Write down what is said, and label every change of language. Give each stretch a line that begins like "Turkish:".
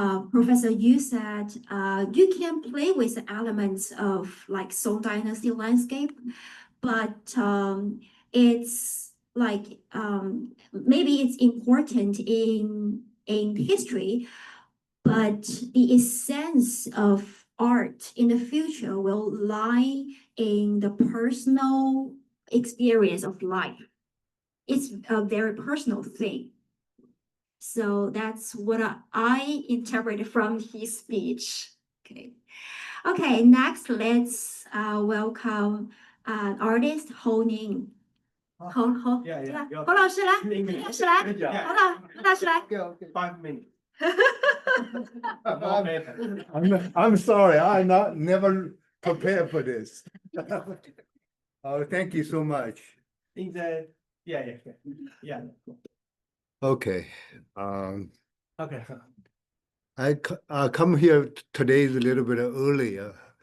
English: Professor Yu said you can play with the elements of like Song Dynasty landscape, but it's like maybe it's important in history, but the essence of art in the future will lie in the personal experience of life. It's a very personal thing. So that's what I interpreted from his speech. Okay, next let's welcome artist Ho Ning.
Chinese: Ho老师来，老师来，侯老师来。
English: 5 minutes. I'm sorry, I'm not never prepared for this. Oh, thank you so much. Yeah. Okay, Okay. I come here today is a little bit earlier.